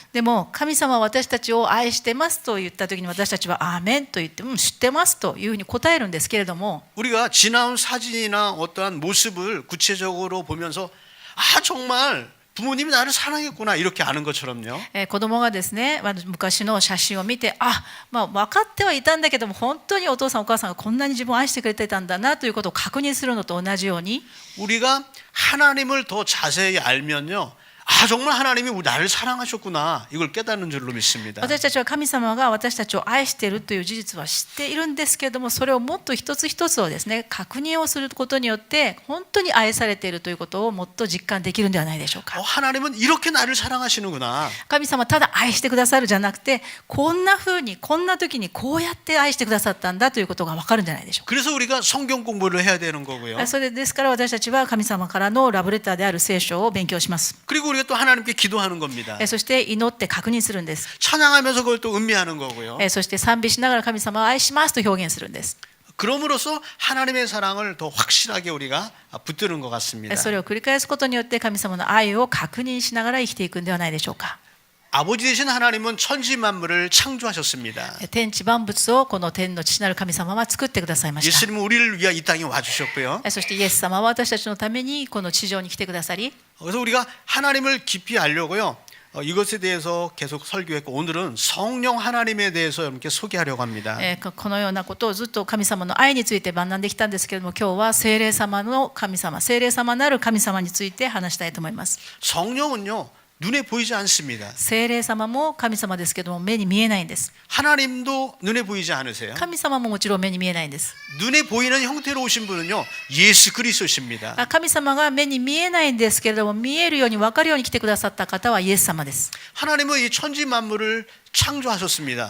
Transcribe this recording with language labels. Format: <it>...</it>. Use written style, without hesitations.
<ja>でも神様は私たちを愛してますと言った時に私たちはアーメンと言って知ってますというふうに答えるんですけれども、</ja> <ko>우리가 지나온 사진이나 어떠한 모습을 구체적으로 보면서 정말 부모님이 나를 사랑했구나 이렇게 아는 것처럼요.</ko> <ja>子供がですね、昔の写真を見て分かってはいたんだけども本当にお父さんお母さんがこんなに自分を愛してくれてたんだなということを確認するのと同じように、</ja> <ko>우리가 하나님을 더 자세히 알면요, 정말 하나님이 나를 사랑하셨구나 이걸 깨닫는 줄로 믿습니다.</ko> <ja>私たちは神様が私たちを愛しているという事実は知っているんですけれども、それをもっと一つ一つをですね確認をすることによって本当に愛されているということをもっと実感できるんではないでしょうか。</ja> <ko>하나님은 이렇게 나를 사랑하시는구나.</ko> <ja>神様ただ愛してくださるじゃなくて、こんな風にこんな時にこうやって愛してくださったんだということが分かるんじゃないでしょうか。</ja> <ko>그래서 우리가 성경 공부를 해야 되는 거고요.</ko> <ja>それですから私たちは神様からのラブレターである聖書を勉強します。</ja> <ko>그리고 우리가 또 하나님께 기도하는 겁니다.</ko> <ja>そして祈って確認するんです。</ja> <ko>찬양하면서 그걸 또 음미하는 거고요.</ko> <ja>そして賛美しながら神様を愛しますと表現するんです。</ja> <ko>그럼으로써 하나님의 사랑을 더 확실하게 우리가 붙드는 것 같습니다.</ko> <ja>それを繰り返すことによって神様の愛を確認しながら生きていくんではないでしょうか。</ja> <ko>아버지 되신 하나님은 천지 만물을 창조하셨습니다.</ko> <ja>天地万物をこの天の父なる神様は作ってくださいました。</ja> <ko>예수님은 우리를 위하여 이 땅에 와주셨고요.</ko> <ja>そしてイエス様は私たちのためにこの地上に来てくださり、</ja> <ko>그래서 우리가 하나님을 깊이 알려고요, 이것에 대해서 계속 설교했고, 오늘은 성령 하나님에 대해서 여러분께 소개하려고 합니다.</ko> <ja>このようなことをずっと神様の愛について学んできたんですけれども、今日は聖霊様の神様、聖霊様なる神様について話したいと思います。</ja> <ko>성령은요, 눈에 보이지 않습니다.</ko> <ja>聖霊様も神様ですけども目に見えないんです。</ja> <ko>하나님도 눈에 보이지 않으세요?</ko> <ja>神様ももちろん目に見えないんです。</ja> <ko>눈에 보이는 형태로 오신 분은요, 예수 그리스도십니다.</ko> <ja>神様が目に見えないんですけれども見えるように分かるように来てくださった方はイエス様です。</ja> <ko>하나님은 이 천지 만물을 창조하셨습니다.</ko>